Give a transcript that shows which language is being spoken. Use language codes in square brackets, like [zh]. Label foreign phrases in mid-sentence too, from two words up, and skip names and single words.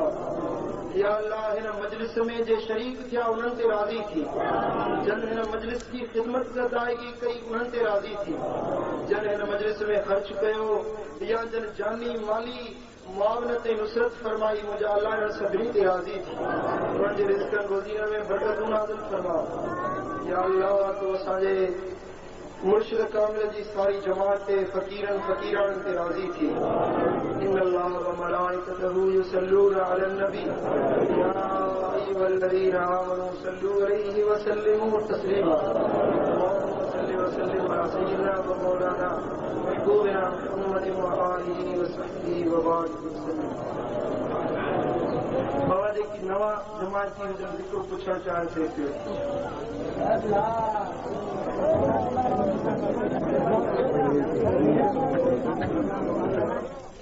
[sd] या अल्लाह हिन मजलिस में जे शरीक थिया उन्हनि ते राज़ी थी, जन हिन मजलिस जी ख़िदमत अदायगी कई उन्हनि ते राज़ी थी, जन हिन मजलिस में ख़र्च कयो या जन जानी माली मुआवनत ऐं नुसरत फरमाई, मुंहिंजा अल्लाह हिन सभिनी ते राज़ी थी। उन्हनि जे रिज़्क़नि रोज़ीअ में बरकतूं नाज़िल फरमा। या अल्लाह तूं असांजे मुर्शिद कामिल जी सारी जमात ते फ़क़ीरनि फ़क़ीराणनि ते राज़ी थी। [ar] إن الله وملائكته يصلون على النبي يا أيها الذين آمنوا صلوا عليه وسلموا تسليما. اللهم صل وسلم على سيدنا ومولانا محبوبنا محمد وآله وصحبه وبارك وسلم. [sd] बाबा जी की नवा जमात जी जिक्र पुछण चाहे थे।